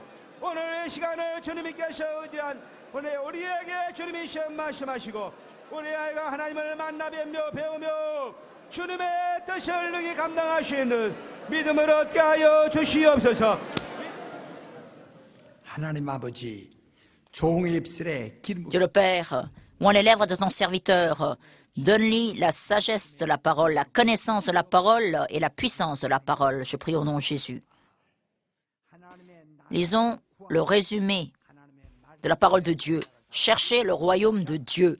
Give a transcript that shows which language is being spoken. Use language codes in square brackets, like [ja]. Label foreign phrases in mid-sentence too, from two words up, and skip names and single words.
[ko] 오늘 이 시간을 주님께서 의지한 오늘 우리에게 주님이 시험 말씀하시고 우리 아이가 하나님을 만나 뵈며 배우며 주님의 뜻을 능히 감당할 수 있는 믿음을 얻게 하여 주시옵소서. 하나님 아버지 종의 입술에 기름 [fr] Dieu le Père, oins les lèvres de ton serviteur, donne-lui la sagesse de la parole, la connaissance de la parole et la puissance de la parole. Je prie au nom de Jésus. Lisons le résumé de la parole de Dieu. Cherchez le royaume de Dieu.